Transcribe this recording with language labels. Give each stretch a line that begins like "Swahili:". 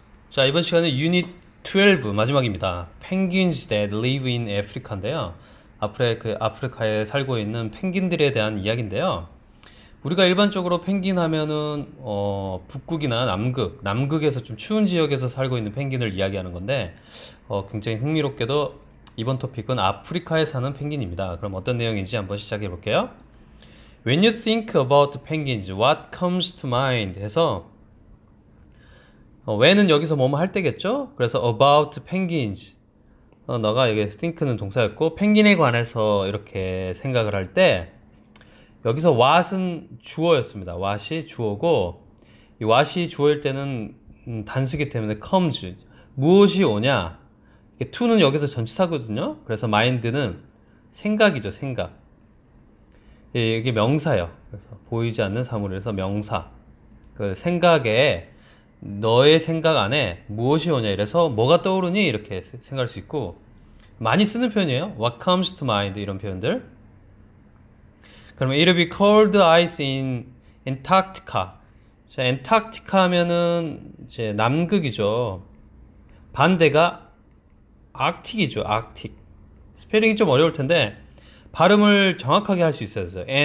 Korean: 자, 이번 시간은 유닛 12 마지막입니다.
English: Penguins that live in Africa
Korean: 인데요. 아프리카에 살고 있는 펭귄들에 대한 이야기인데요. 우리가 일반적으로 펭귄 하면은 북극이나 남극에서 좀 추운 지역에서 살고 있는 펭귄을 이야기하는 건데 굉장히 흥미롭게도 이번 토픽은 아프리카에 사는 펭귄입니다. 그럼 어떤 내용인지 한번 시작해 볼게요.
English: When you think about penguins, what comes to mind?
Korean: 해서 when은 여기서 뭐뭐 할 때겠죠? 그래서 about penguins. 너가 여기 think는 동사였고 펭귄에 관해서 이렇게 생각을 할 때 여기서 what은 주어였습니다. what이 주어고 이 what이 주어일 때는 단수기 때문에 comes 무엇이 오냐? to는 여기서 전치사거든요. 그래서 mind는 생각이죠. 생각. 이게 명사예요. 그래서 보이지 않는 사물에서 명사. 그 생각에 너의 생각 안에 무엇이 오냐 이래서 뭐가 떠오르니 이렇게 생각할 수 있고 많이 쓰는 표현이에요.
English: What comes to mind
Korean: 이런 표현들.
English: 그러면 it'll be cold ice in Antarctica.
Korean: 자, 엔타크티카 하면은 이제 남극이죠. 반대가 아크틱이죠. 아크틱. 스페링이 좀 어려울 텐데 발음을 정확하게 할 수 있어요.